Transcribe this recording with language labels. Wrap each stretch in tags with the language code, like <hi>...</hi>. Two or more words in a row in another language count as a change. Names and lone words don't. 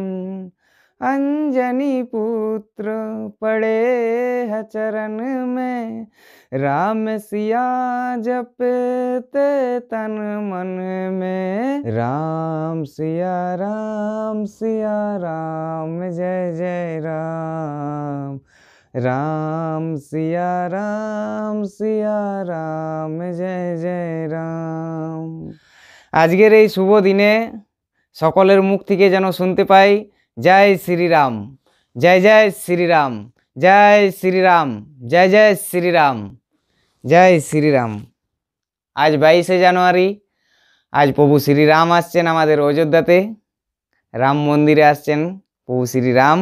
<hi>अंजनी पुत्र पड़े है चरण में, राम सिया जपते तन मन में। राम सिया राम जय जय राम, राम सिया राम जय जय राम।</hi> <bn>আজকের এই শুভ দিনে সকলের মুখ থেকে যেন শুনতে পাই জয় শ্রীরাম, জয় জয় শ্রীরাম, জয় শ্রীরাম, জয় জয় শ্রীরাম, জয় শ্রীরাম। আজ 22শে জানুয়ারি, আজ প্রভু শ্রীরাম আসছেন আমাদের অযোধ্যাতে, রাম মন্দিরে আসছেন প্রভু শ্রীরাম।</bn>